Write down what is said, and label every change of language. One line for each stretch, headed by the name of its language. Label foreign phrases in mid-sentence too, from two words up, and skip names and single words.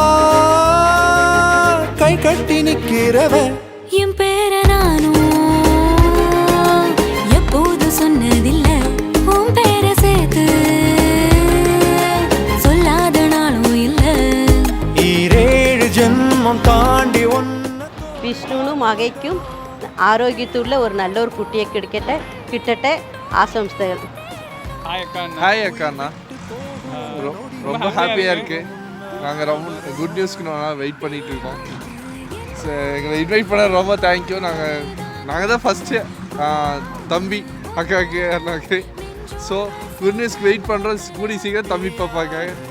Tamil: கை கட்டி நிக்கிறவ. என் பேர நானும் எப்போது சொன்னதில்ல. உன் பேர சேர்த்து சொல்லாத நாளும் இல்ல. 7 ஜென்மம் தாண்டி ஒன்ன.
Malayalam: വിഷ്ണുവിനും മകയ്ക്കും ആരോഗ്യത്തുള്ള ഒരു നല്ലൊരു കുട്ടിയെ കിട്ടട്ടെ ആശംസകൾ.
Tamil: ஹாய் அக்கா அண்ணா. ரொம்ப ஹாப்பியாக இருக்குது. நாங்கள் ரொம்ப
English: good news
Tamil: நான் வெயிட் பண்ணிகிட்டு இருக்கோம். எங்களை இன்வைட் பண்ண ரொம்ப தேங்க்யூ. நாங்கள் தான் ஃபஸ்ட்டு தம்பி அக்காவுக்கு அண்ணாக்கு.
English: so good news
Tamil: வெயிட் பண்ணுறோம். கூடி சீக்கிரம் தம்பி பாப்பாக்காக.